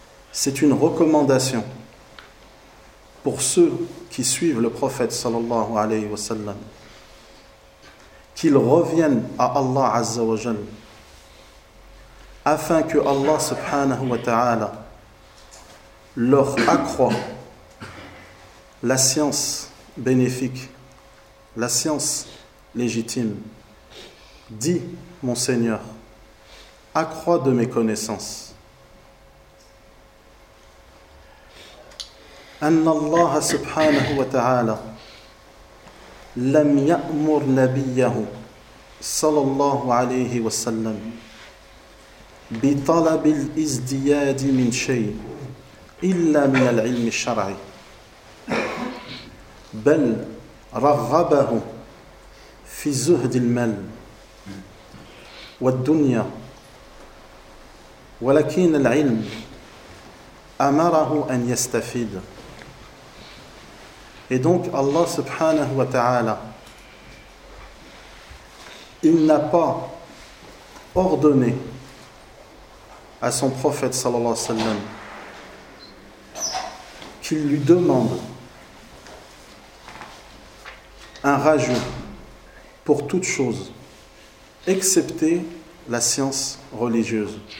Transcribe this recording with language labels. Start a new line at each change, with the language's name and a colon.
French: c'est une recommandation pour ceux qui suivent le prophète sallallahu alayhi wa sallam qu'ils reviennent à Allah azza wa jal afin que Allah subhanahu wa ta'ala leur accroît la science bénéfique, la science légitime. Dis, mon Seigneur, accrois de mes connaissances.
Arabic: أن الله سبحانه وتعالى لم يأمر نبيه صلى الله عليه وسلم بطلب الازدياد من شيء إلا من العلم الشرعي بل رغبه في زهد المال والدنيا ولكن العلم أمره أن يستفيد.
French: Et donc Allah subhanahu wa ta'ala, il n'a pas ordonné à son prophète sallallahu alayhi wa sallam qu'il lui demande un rajout pour toute chose, excepté la science religieuse.